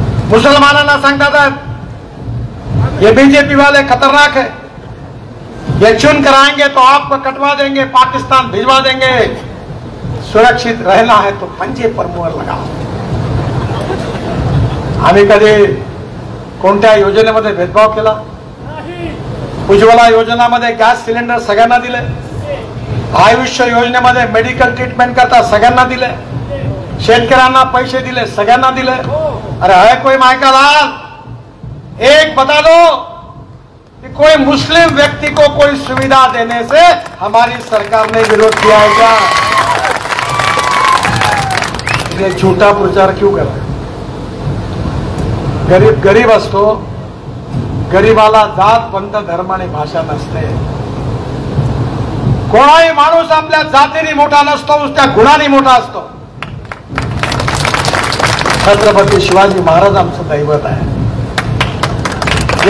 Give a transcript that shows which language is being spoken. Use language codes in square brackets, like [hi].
[mr] मुसलमानांना सांगतात [hi] ये बीजेपी वाले खतरनाक है, ये चुन कर आएंगे तो आपको कटवा देंगे, पाकिस्तान भिजवा देंगे, सुरक्षित रहना है तो पंजे पर मोहर लगाओ. [mr] आम्ही कधी कोणत्या योजनेमध्ये भेदभाव केला? उज्ज्वला योजनामध्ये गॅस सिलेंडर सगळ्यांना दिले, आयुष्य योजनेमध्ये मेडिकल ट्रीटमेंट करता सगळ्यांना दिले, शेतकऱ्यांना पैसे दिले, सगळ्यांना दिले. [hi] अरे है कोई मायका लाल, एक बता दो कि कोई मुस्लिम व्यक्ति को कोई सुविधा देने से हमारी सरकार ने विरोध किया है क्या? ये झूठा प्रचार क्यों कर रहे? [mr] गरीब गरीब असतो, गरीबाला जात पंथ धर्म आणि भाषा नसते. कोणाही माणूस आपल्या जातीने मोठा नसतो, त्या गुणाने मोठा असतो. छत्रपती शिवाजी महाराज आमचं दैवत आहे.